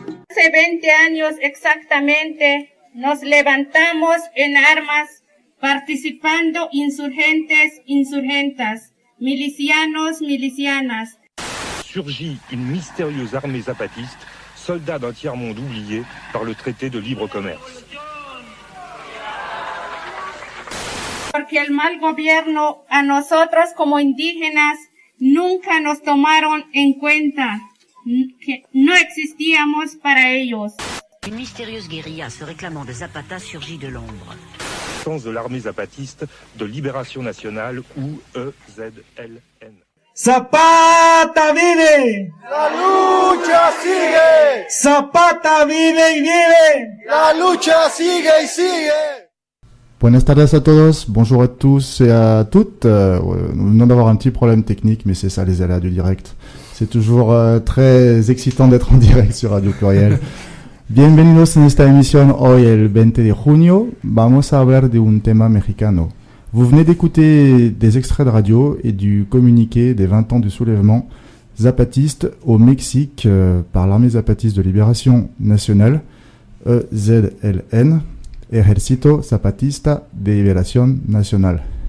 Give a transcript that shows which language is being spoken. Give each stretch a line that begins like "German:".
Spanish: Hace 20 años exactamente nos levantamos en armas participando insurgentas, milicianos, milicianas.
French: Surgit une mystérieuse armée zapatiste, soldat d'un tiers-monde oublié par le traité de libre commerce.
Spanish: Porque el mal gobierno a nosotros como indígenas nunca nos tomaron en cuenta, que no existíamos para ellos.
French: Une mystérieuse guérilla se réclamant de Zapata surgit de l'ombre. Sens de l'armée zapatiste de libération nationale ou EZLN.
Spanish: Zapata vive, la lucha sigue. Zapata vive y vive, la lucha sigue y sigue. Buenas tardes a todos,
French: bonjour à tous et à toutes. Nous venons d'avoir un petit problème technique, mais c'est ça les aléas du direct. C'est toujours très excitant d'être en direct sur Radio Pluriel.
Spanish: Bienvenidos en esta emisión. Hoy, el 20 de junio, vamos a hablar de un tema mexicano.
French: Vous venez d'écouter des extraits de radio et du communiqué des 20 ans du soulèvement zapatiste au Mexique par l'armée zapatiste de libération nationale, EZLN, Ejército Zapatista de Liberación Nacional.